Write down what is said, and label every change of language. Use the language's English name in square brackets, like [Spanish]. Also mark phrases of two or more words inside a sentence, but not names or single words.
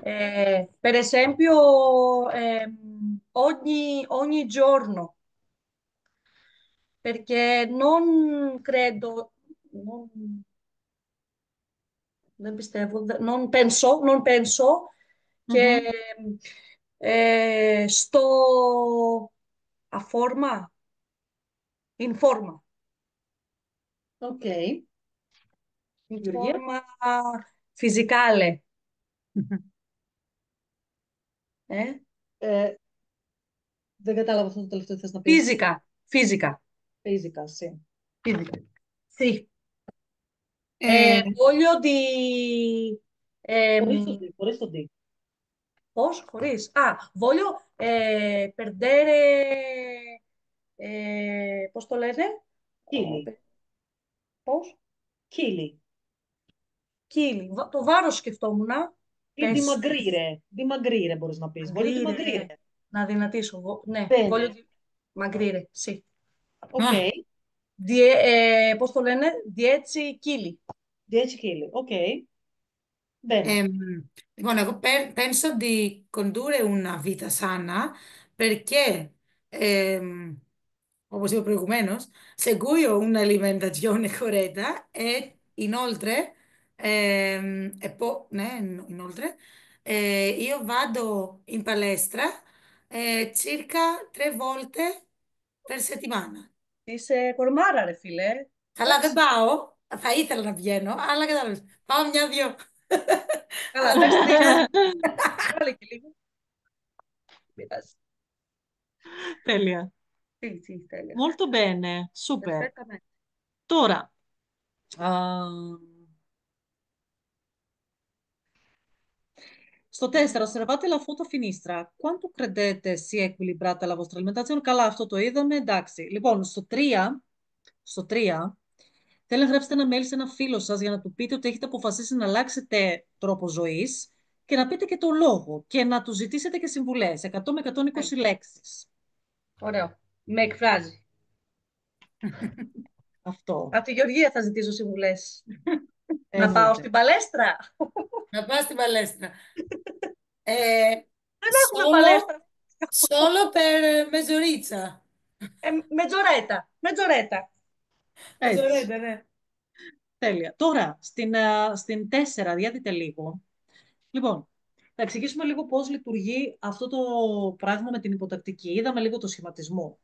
[Italian] Per esempio, ogni giorno, perché non credo, non πιστεύω, non penso che Mhm. sto a forma, in forma. [Greek] Ok. Γεωργία. [Italian] Forma fisicale. Ε? [Greek] Ε, δεν κατάλαβα αυτό το τελευταίο που θες να πεις. [Italian] Fisica. Fisica. Fisica, sì. [Spanish] Física. Sí. Ε, [Italian] Voglio di... [Greek] Χωρίς το ehm, D, χωρίς το D. πώς, χωρίς. [Italian] Voglio perdere... [Greek] πώς το λένε? [Italian] Chili. [Greek] Πώς? [Italian] Chili. [Greek] Κύλι. Το βάρος σκεφτόμουν. Ή Πες. [Italian] dimagrire. Dimagrire [Greek] μπορείς να πεις. [Italian] Voglio [Greek] Μαγκρύρε, ναι. [Italian] dimagrire. [Greek] Να δυνατήσω. Ναι. [Italian] Voglio Bene. di... Μαγκρύρε. Sì. Ok. α, [Greek] Πώς το λένε? 10 κύλι. [Italian] 10 kg. Ok. Bene. [Greek] Λοιπόν, εγώ [Italian] penso di condurre una vita sana perché, come dicevo προηγουμένως, seguo un'alimentazione corretta e inoltre, né, inoltre io vado in palestra circa 3 volte per settimana. [Greek] Είσαι κορμάρα, ρε φίλε. Καλά, δεν Εντάξει. πάω. Θα ήθελα να βγαίνω, αλλά κατάλαβες. Πάω μια-δυο. Καλά, εντάξει, 3 βάλε και λίγο. Πειράζει. Τέλεια. Τι, τέλεια. [Italian] Molto bene. Super. Perfettamente. [Greek] Τώρα, στο 4, [Italian] osservate la foto a finestra. Quanto credete sia equilibrata la vostra alimentazione? [Greek] Καλά, αυτό το είδαμε. Εντάξει. Λοιπόν, στο 3, θέλω να γράψετε ένα mail σε ένα φίλο σας για να του πείτε ότι έχετε αποφασίσει να αλλάξετε τρόπο ζωής και να πείτε και το λόγο και να του ζητήσετε και συμβουλές. 100 με 120 λέξεις. Ωραίο. Με εκφράζει. Αυτό. Από τη Γεωργία θα ζητήσω συμβουλές. Να πάω Εννοείται. στην παλέστρα. Να πάω στην παλέστρα. Δεν έχουμε [Italian] Solo, [Greek] παλέστρα. [Italian] solo per mezz'oretta. Mezz'oretta. Mezz'oretta. [Greek] Έτσι. [Italian] Mezz'oretta, ναι. [Greek] Τέλεια. Τώρα, στην 4, διάδειτε λίγο. Λοιπόν, θα εξηγήσουμε λίγο πώς λειτουργεί αυτό το πράγμα με την υποτακτική. Είδαμε λίγο το σχηματισμό.